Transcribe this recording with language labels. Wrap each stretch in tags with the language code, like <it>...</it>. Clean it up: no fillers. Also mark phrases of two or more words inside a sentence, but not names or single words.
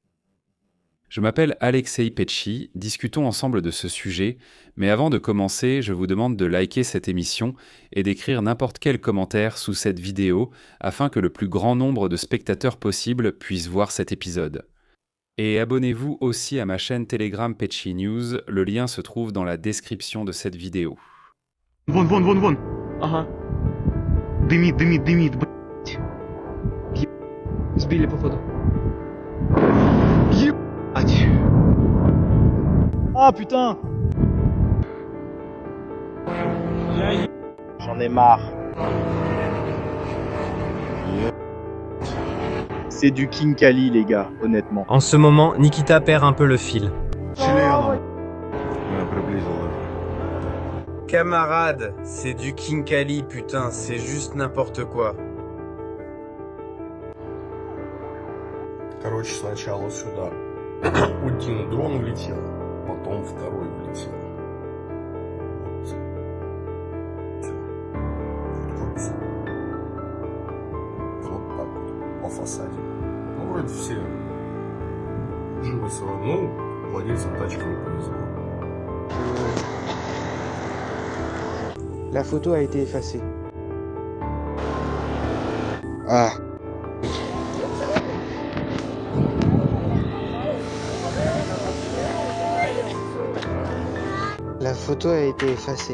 <fr>Je m'appelle Alexei Petchi, discutons ensemble de ce sujet, mais avant de commencer, je vous demande de liker cette émission et d'écrire n'importe quel commentaire sous cette vidéo afin que le plus grand nombre de spectateurs possible puissent voir cet épisode. Et abonnez-vous aussi à ma chaîne Telegram Petchi News, le lien se trouve dans la description de cette vidéo.</fr> <ru>Вон. Ага, Дымит, блядь. сбили походу. Ебать.</ru> <fr>Ah putain! J'en ai marre. C'est du King Kali les gars, honnêtement. En ce moment, Nikita perd un peu le fil.</fr> <ru>Членом. Меня приблизило.</ru> <fr>Camarade, c'est du King Kali, putain, c'est juste n'importe quoi.</fr> <ru>Короче, сначала сюда один дрон влетел, потом второй влетел. Вот. Всё. Вот всё. Вот так вот, по фасаде. Ну, вроде все живы целы. Ну, владельцам тачки не повезло.</ru> <fr>La photo a été effacée. Ah. La photo a été effacée.</fr>